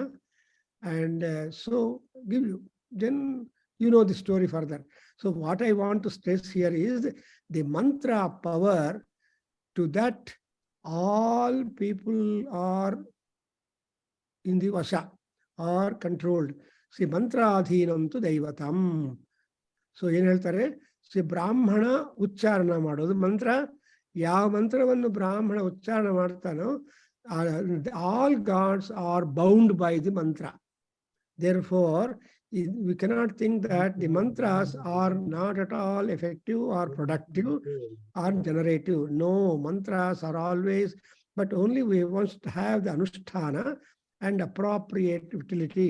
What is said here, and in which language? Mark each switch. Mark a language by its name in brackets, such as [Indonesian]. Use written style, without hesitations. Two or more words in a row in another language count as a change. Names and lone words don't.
[English] And so give you. Then you know the story further. So what I want to stress here is the mantra power, to that all people are in the vasha, are controlled. [Sanskrit] See, मन्त्र अधीनं तु दैवतम्. [Kannada] So ಏನು ಹೇಳ್ತಾರೆ, ಶ್ರೀ ಬ್ರಾಹ್ಮಣ ಉಚ್ಚಾರಣ ಮಾಡೋದು ಮಂತ್ರ. ಯಾವ ಮಂತ್ರವನ್ನು ಬ್ರಾಹ್ಮಣ ಉಚ್ಚಾರಣ ಮಾಡ್ತಾನೋ [English] all gods are bound by the mantra. Therefore, we cannot think that the mantras are not at all effective or productive or generative. No, mantras are always, but only we want to have the anusthana and appropriate utility.